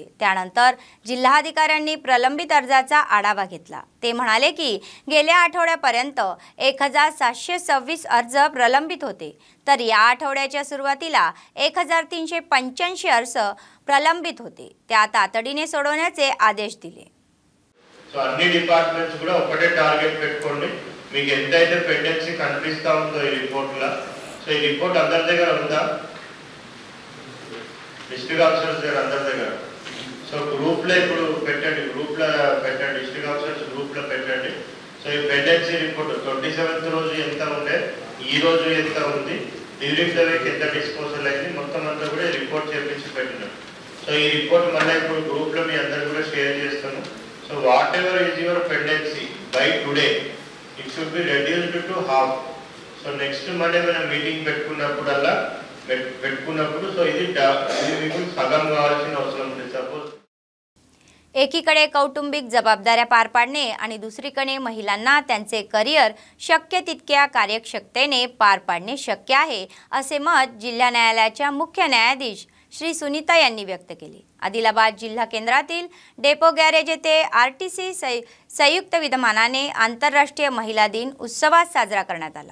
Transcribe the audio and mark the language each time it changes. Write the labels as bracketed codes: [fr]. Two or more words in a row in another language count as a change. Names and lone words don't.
[mr] त्यानंतर जिल्हाधिकाऱ्यांनी प्रलंबित अर्जाचा आढावा घेतला। ते म्हणाले की गेल्या आठवड्यापर्यंत 1726 अर्ज प्रलंबित होते, तर या आठवड्याच्या सुरुवातीला 1385 अर्ज प्रलंबित होते। त्या तातडीने सोडवण्याचे आदेश दिले। [te] సో అన్ని డిపార్ట్మెంట్స్ కూడా ఒకటే టార్గెట్ పెట్టుకోండి। మీకు ఎంతైతే పెండెన్సీ కనిపిస్తా ఉందో ఈ రిపోర్ట్లో, సో ఈ రిపోర్ట్ అందరి దగ్గర ఉందా? [en] district officers [te] దగ్గర అందరి దగ్గర। సో గ్రూప్లో ఇప్పుడు పెట్టండి, గ్రూప్లో పెట్టండి, [en] district officers [te] గ్రూప్లో పెట్టండి। సో ఈ [en] pendency report [te] 27th రోజు ఎంత ఉండే, ఈ రోజు ఎంత ఉంది, [en] during the week [te] ఎంత డిస్పోజల్ అయింది, మొత్తం అంతా కూడా రిపోర్ట్ చేపించి పెట్టినాం। సో ఈ రిపోర్ట్ మళ్ళీ ఇప్పుడు గ్రూప్లో మీ అందరు కూడా షేర్ చేస్తాను। [en] So whatever is your pendency by today, it should be reduced to half. So next Monday when a meeting [te] పెట్టుకున్నప్పుడల్లా సో ఇది మీకు సగం కావాల్సిన అవసరం ఉంది। సపోజ్ [mr] एकीकडे कौटुंबिक जबाबदाऱ्या पार पाडणे आणि दुसरीकडे महिलांना त्यांचे करिअर शक्य तितक्या कार्यक्षमतेने पार पाडणे शक्य आहे, असे मत जिल्हा न्यायालयाच्या मुख्य न्यायाधीश श्री सुनीता यांनी व्यक्त केले। आदिलाबाद जिल्हा केंद्रातील डेपो गॅरेज येथे आरटीसी संयुक्त विद्यमानाने आंतरराष्ट्रीय महिला दिन उत्सवात साजरा करण्यात आला।